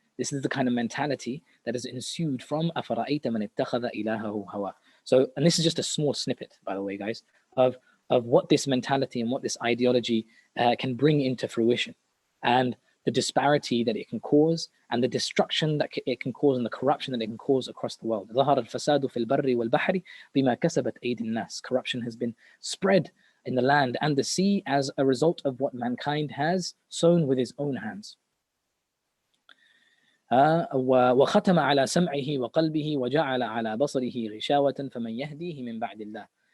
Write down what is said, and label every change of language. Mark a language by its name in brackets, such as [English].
[English] This is the kind of mentality that is ensued from [Arabic] أَفَرَأَيْتَ مَنِ اتَّخَذَ إِلَهَهُ هَوَاهُ. [English] So, and this is just a small snippet, by the way, guys, of what this mentality and what this ideology can bring into fruition, and the disparity that it can cause, and the destruction that it can cause, and the corruption that it can cause across the world. [Arabic] ظهر الفساد في البر والبحر بما كسبت أيدي الناس. [English] Corruption has been spread in the land and the sea as a result of what mankind has sown with his own hands. [Arabic] وختم على سمعه وقلبه وجعل على بصره غشاوة فمن يهديه من بعد الله.